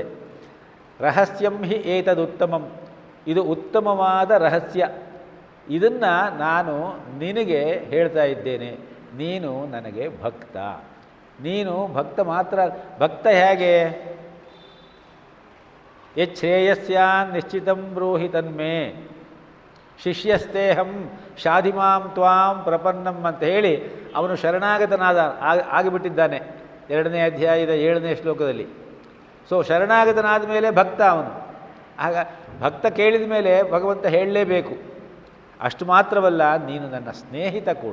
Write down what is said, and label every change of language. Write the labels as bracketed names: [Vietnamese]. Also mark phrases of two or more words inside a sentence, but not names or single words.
[Sanskrit] ರಹಸ್ಯಂ ಹಿ ಏತದುತ್ತಮಂ, [Kannada] ಇದು ಉತ್ತಮವಾದ ರಹಸ್ಯ. ಇದನ್ನು ನಾನು ನಿನಗೆ ಹೇಳ್ತಾ ಇದ್ದೇನೆ. ನೀನು ನನಗೆ ಭಕ್ತ. ನೀನು ಭಕ್ತ ಮಾತ್ರ. ಭಕ್ತ ಹೇಗೆ? [Sanskrit] ಯಚ್ಛ್ರೇಯಸ್ಯಾನ್ ನಿಶ್ಚಿತಂ ಬ್ರೂಹಿ ತನ್ಮೇ ಶಿಷ್ಯಸ್ತೇಹಂ ಶಾಧಿಮಾಂ ತ್ವಾಂ ಪ್ರಪನ್ನಂ [Kannada] ಅಂತ ಹೇಳಿ ಅವನು ಶರಣಾಗತನಾದ ಆಗಿಬಿಟ್ಟಿದ್ದಾನೆ 2ನೇ ಅಧ್ಯಾಯದ 7ನೇ ಶ್ಲೋಕದಲ್ಲಿ. ಸೊ ಶರಣಾಗತನಾದ ಮೇಲೆ ಭಕ್ತ ಅವನು. ಆಗ ಭಕ್ತ ಕೇಳಿದ ಮೇಲೆ ಭಗವಂತ ಹೇಳಲೇಬೇಕು. ಅಷ್ಟು ಮಾತ್ರವಲ್ಲ, ನೀನು ನನ್ನ ಸ್ನೇಹಿತ ಕೂಡ.